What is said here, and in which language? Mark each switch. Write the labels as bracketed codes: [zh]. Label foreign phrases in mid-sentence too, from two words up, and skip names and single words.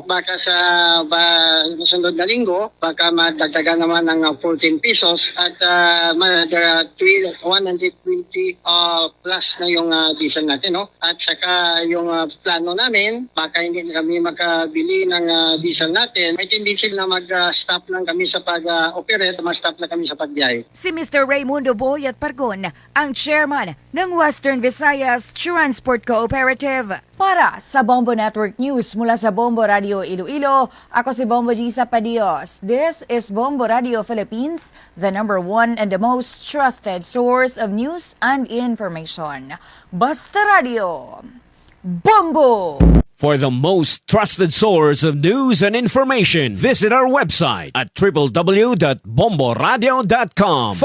[tl] Baka sa sunod na linggo, baka madagdagan naman ng 14 pesos at 120 plus na yung diesel natin, no? At saka yung plano namin, baka hindi na kami makabili ng diesel natin. May tendency na mag-stop lang kami sa pag-operate, mag-stop na kami sa pagbiyahe. Si Mr. Raymundo Boyat Parcon, ang chairman ng Western Visayas Transport Cooperative. Para sa Bombo Network News mula sa Bombo Radio Iloilo, ako si Bombo Gisa Padios. [en] This is Bombo Radio Philippines, the #1 and the most trusted source of news and information. [tl] Basta Radio, Bombo! [en] For the most trusted source of news and information, visit our website at www.bomboradio.com.